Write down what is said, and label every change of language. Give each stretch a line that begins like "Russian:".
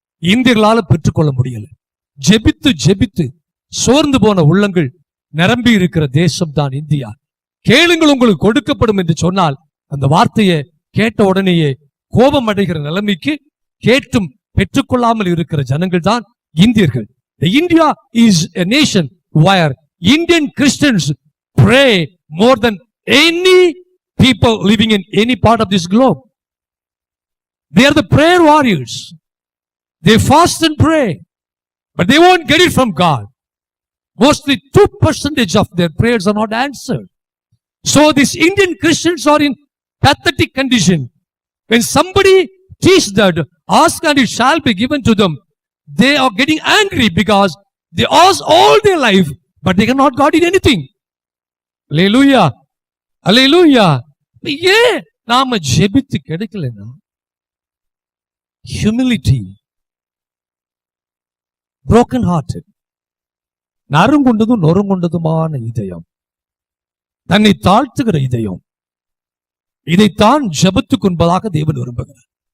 Tamil: இந்தியர்களால பெற்றுக்கொள்ள முடியல. ஜெபித்து ஜெபித்து சோர்ந்து போன உள்ளங்கள் நிரம்பி இருக்கிற தேசம் தான் இந்தியா. கேளுங்கள் உங்களுக்கு கொடுக்கப்படும் என்று சொன்னால் அந்த வார்த்தையை கேட்ட உடனேயே கோபம் அடைகிற நிலைமைக்கு கேட்டும் பெற்றுக்கொள்ளாமல் இருக்கிற ஜனங்கள் தான் இந்தியர்கள்.
English: India is a nation where Indian Christians pray more than any people living in any part of this globe. They are the prayer warriors. They fast and pray, but they won't get it from God. Mostly 2% of their prayers are not answered. So these Indian Christians are in pathetic condition. When somebody teaches that ask and it shall be given to them, they are getting angry because they ask all their life, but they cannot got it anything. Hallelujah. Hallelujah.
Tamil: ஏன் நாம ஜெபித்து கிடைக்கலன்னா
English: humility, broken hearted,
Tamil: நறுங்குண்டதும் நொறுங்குண்டதுமான இதயம், தன்னை தாழ்த்துகிற இதயம், இதைத்தான் ஜெபத்துக்கு என்பதாக தேவன் விரும்புகிறார்.